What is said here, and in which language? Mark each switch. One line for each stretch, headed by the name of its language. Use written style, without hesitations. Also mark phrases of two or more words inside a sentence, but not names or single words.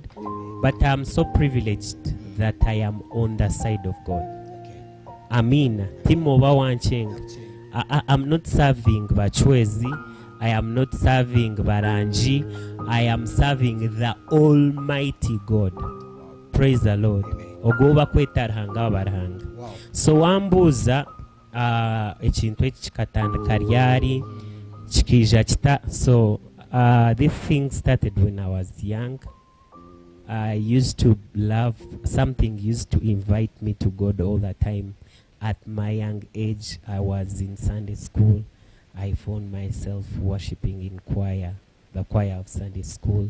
English: But I'm so privileged that I am on the side of God. Amen. I'm not serving Bachwezi. I am not serving Baranji. I am serving the Almighty God. Praise the Lord.
Nyankole: Ogoba kwetarhanga barhanga. So wambuza ekintu ekikatandika ryari kikija kita.
English: So this thing started when I was young. I used to love, something used to invite me to God all the time. At my young age, I was in Sunday school. I found myself worshiping in choir, the choir of Sunday school.